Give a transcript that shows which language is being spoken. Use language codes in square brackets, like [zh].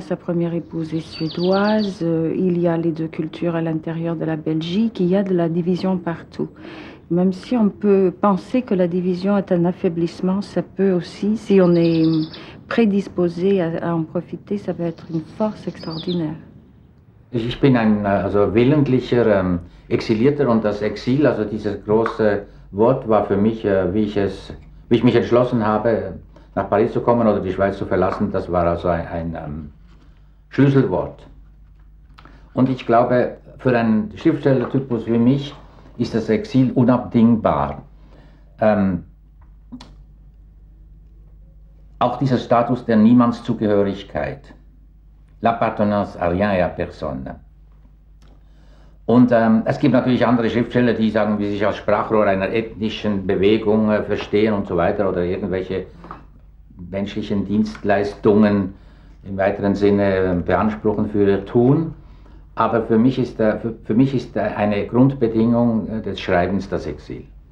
[fr] Sa première épouse est suédoise, il y a les deux cultures à l'intérieur de la Belgique, il y a de la division partout. Même si on peut penser que la division est un affaiblissement, ça peut aussi, si on est prédisposé à en profiter, ça peut être une force extraordinaire. [de] Ich bin ein willentlicher Exilierter und das Exil, also dieses große Wort, war für mich, wie ich mich entschlossen habe, nach Paris zu kommen oder die Schweiz zu verlassen, das war also ein Schlüsselwort. Und ich glaube, für einen Schriftstellertypus wie mich ist das Exil unabdingbar. Auch dieser Status der Niemandszugehörigkeit, l'appartenance à rien et à personne. Und es gibt natürlich andere Schriftsteller, die sagen, wie sich als Sprachrohr einer ethnischen Bewegung verstehen und so weiter oder irgendwelche menschlichen Dienstleistungen im weiteren Sinne beanspruchen für ihr Tun. Aber für mich ist eine Grundbedingung des Schreibens das Exil.